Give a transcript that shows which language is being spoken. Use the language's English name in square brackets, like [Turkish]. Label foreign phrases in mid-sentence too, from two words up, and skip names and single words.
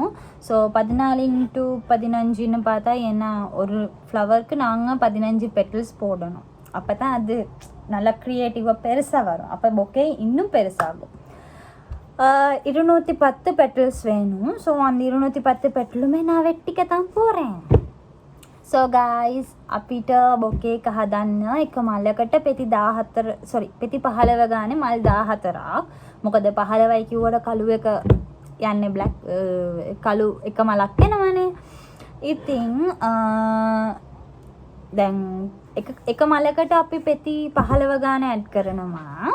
[Tamil] ஸோ 14 × 15ன்னு பார்த்தா ஏன்னா ஒரு ஃப்ளவருக்கு நாங்கள் 15 பெட்டல்ஸ் போடணும். அப்போ தான் அது நல்லா க்ரியேட்டிவாக பெருசாக வரும். அப்போ பொக்கே இன்னும் பெருசாகும். 210 பெட்டல்ஸ் வேணும். ஸோ அந்த 210 பெட்டலுமே நான் வெட்டிக்க தான் போகிறேன். [English] so guys [Sinhala] අපිට බොකේ එක හදන්න එක මල්ලකට පෙති 15 ගානේ මල් 14ක්. මොකද 15යි කිව්වට කළු එක යන්නේ බ්ලැක් කළු එක මලක් එනවනේ. ඉතින් දැන් එක මලකට අපි පෙති 15 ගාන ඇඩ් කරනවා.